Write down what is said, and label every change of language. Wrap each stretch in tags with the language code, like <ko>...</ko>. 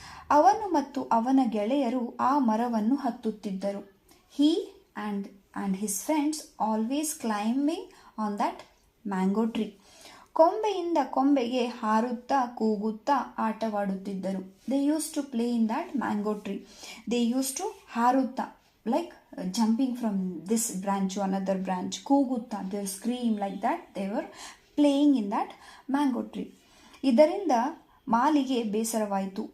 <kn>ಅವನು ಮತ್ತು ಅವನ ಗೆಳೆಯರು ಆ ಮರವನ್ನು ಹತ್ತುತ್ತಿದ್ದರು.</kn> <en>he and his friends always climbing on that mango tree.</en> <kn>ಕೊಂಬೆಯಿಂದ ಕೊಂಬೆಗೆ ಹಾರುತ್ತಾ ಕೂಗುತ್ತಾ ಆಟವಾಡುತ್ತಿದ್ದರು.</kn> <en>They use to play in that mango tree. They use to</en> <kn>ಹಾರುತ್ತಾ,</kn> <en>like jumping from this branch to another branch,</en> <kn>ಕೂಗುತ್ತಾ,</kn> <en>They scream like that. They were playing in that mango tree.</en> <kn>ಇದರಿಂದ ಮಾಲಿಗೆ ಬೇಸರವಾಯಿತು.</kn>